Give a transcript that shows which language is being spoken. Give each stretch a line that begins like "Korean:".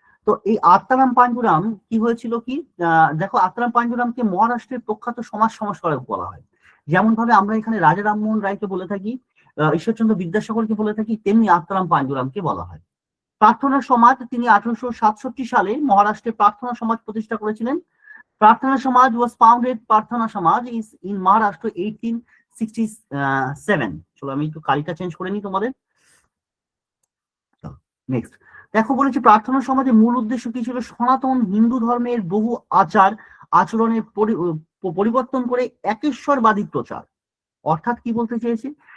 Bangla: তো এই আত্মারাম পান্ডুরাম কি হয়েছিল কি, দেখো আত্মারাম পান্ডুরামকে মহারাষ্ট্রের প্রখ্যাত সমাজ সংস্কারক বলা হয়। যেমন ভাবে আমরা এখানে রাজা রামমোহন রায়কে বলে থাকি, ঈশ্বরচন্দ্র বিদ্যাসাগরকে বলে থাকি, তেমনি আত্মারাম পান্ডুরামকে বলা হয়। প্রার্থনা সমাজ, তিনি 1867 সালে মহারাষ্ট্রে প্রার্থনা সমাজ প্রতিষ্ঠা করেছিলেন।
English: Prarthana Samaj was founded, Prarthana Samaj is in Maharashtra 1867.
Bangla: চলো আমি একটু কালিটা চেঞ্জ করে নিই তোমাদের। নেক্সট দেখো বলেছে প্রার্থনা সমাজের মূল উদ্দেশ্য কি ছিল? সনাতন হিন্দু ধর্মের বহু আচার আচরণের পরিবর্তন করে একেশ্বরবাদী প্রচার। অর্থাৎ কি বলতে চেয়েছে?